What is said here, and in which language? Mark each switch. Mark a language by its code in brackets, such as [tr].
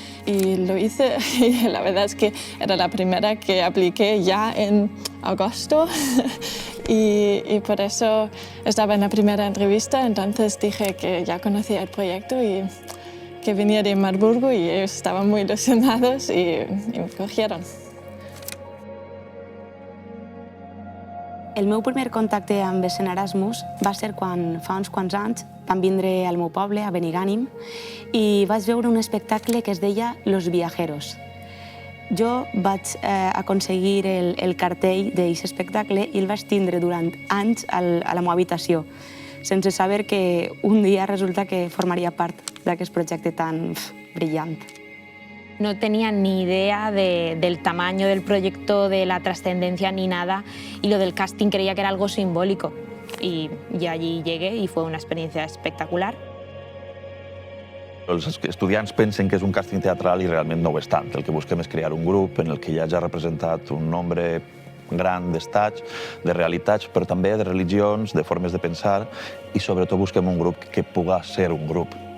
[es] Y lo hice, y la verdad es que era la primera que apliqué ya en agosto y por eso estaba en la primera entrevista, entonces dije que ya conocía el proyecto y que venía de Marburgo y ellos estaban muy ilusionados y me cogieron. [ca] El meu primer contacte amb Escena Erasmus va ser quan fa uns quants anys vam vindre al meu poble, a Benigànim, i vaig veure un espectacle que es deia Los Viajeros. Jo vaig aconseguir el cartell d'aquest espectacle i el vaig tindre durant anys a la meva habitació, sense saber que un dia resulta que formaria part d'aquest projecte tan brillant. [es] No tenía ni idea del tamaño del proyecto, de la trascendencia ni nada, y lo del casting creía que era algo simbólico. Y allí llegué y fue una experiencia espectacular. [ca] Els estudiants pensen que és un càsting teatral i realment no ho és tant. El que busquem és crear un grup en el que hi hagi representat un nombre gran d'estats, de realitats, però també de religions, de formes de pensar, i sobretot busquem un grup que pugui ser un grup.